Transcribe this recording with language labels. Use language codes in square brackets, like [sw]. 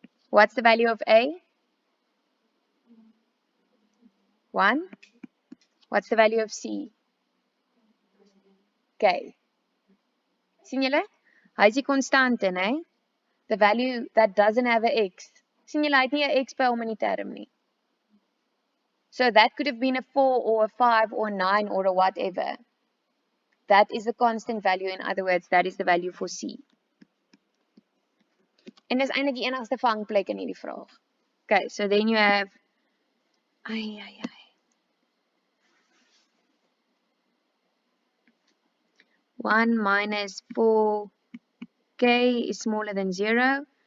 [en] What's the value of a? 1. What's the value of c? [af] K. Sien julle? Hy is die konstante, né? [en] The value that doesn't have a x. [af] Sien julle, hy het nie 'n x by hom in die term nie. [en] So that could have been a 4 or a 5 or a 9 or a whatever. That is the constant value. In other words, that is the value for c. [af] En dis eintlik die enigste vangplek in hierdie vraag. [en] Okay, so then you have 1 minus 4k is smaller than 0.